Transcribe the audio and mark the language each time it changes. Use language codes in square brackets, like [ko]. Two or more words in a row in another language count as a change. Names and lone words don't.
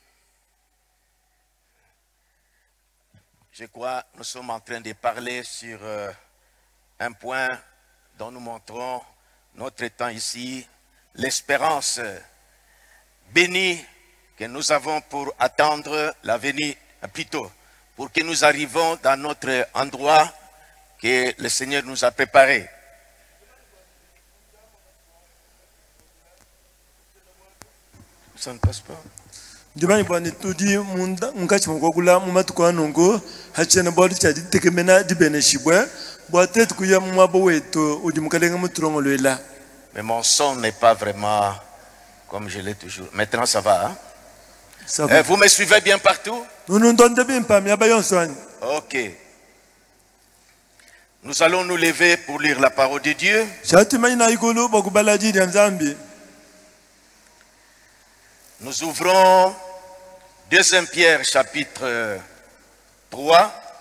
[fr] Je crois que nous sommes en train de parler sur un point dont nous montrons notre temps ici, l'espérance bénie que nous avons pour attendre la venue, plutôt, pour que nous arrivions dans notre endroit que le Seigneur nous a préparé. Ça ne passe pas. [lua] Jibani bwani tudi munda mkachi mkogula mumatuko nungu hachena bodi chaji tekemena dibeneshibwe bwatet kuya mwabo wetu ujimukalenga muturongolwela. [fr] Mais mon son n'est pas vraiment comme je l'ai toujours. Maintenant ça va, hein? Ça va. Vous me suivez bien partout? Ok. Nous allons nous lever pour lire la parole de Dieu. Nous ouvrons 2 Pierre chapitre 3.